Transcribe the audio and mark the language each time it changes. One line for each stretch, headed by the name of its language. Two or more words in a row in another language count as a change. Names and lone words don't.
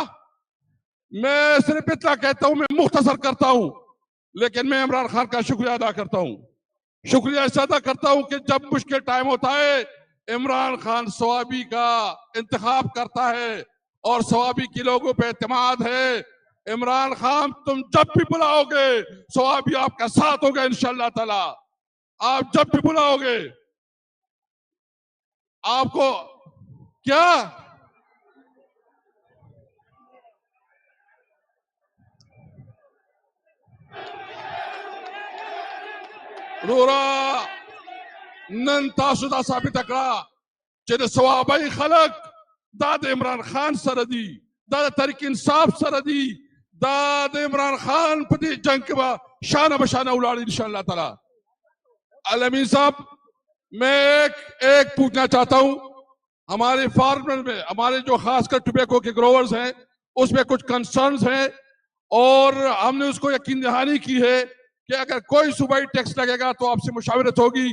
Urdu: میں صرف اتنا کہتا ہوں، میں مختصر کرتا ہوں، لیکن میں عمران خان کا شکریہ ادا کرتا ہوں، شکریہ اس ادا کرتا ہوں کہ جب مشکل ٹائم ہوتا ہے عمران خان صوابی کا انتخاب کرتا ہے، اور صوابی کے لوگوں پہ اعتماد ہے۔ عمران خان تم جب بھی بلاؤ گے صوابی آپ کا ساتھ ہوگا
Arabic: انشاءاللہ تعالی۔
Urdu: آپ جب بھی بلاؤ گے، آپ کو کیا
Pashto: رورا نن تاسو دا ثابت کړه چې د صوابی خلق دا د عمران خان سره دي، دا د تحریک انصاف سره دي، دا د عمران خان په دې جنگ کې به شانه بشانه ولاړ
Arabic: انشاءاللہ تعالی۔
Urdu: علامین صاحب، میں ایک پوچھنا چاہتا ہوں، ہمارے فارمر میں ہمارے جو خاص کر ٹوبیکو کے گروورز ہیں اس میں کچھ کنسرنز ہیں، اور ہم نے اس کو یقین دہانی کی ہے کہ اگر کوئی صوبائی ٹیکس لگے گا تو آپ سے مشاورت ہوگی۔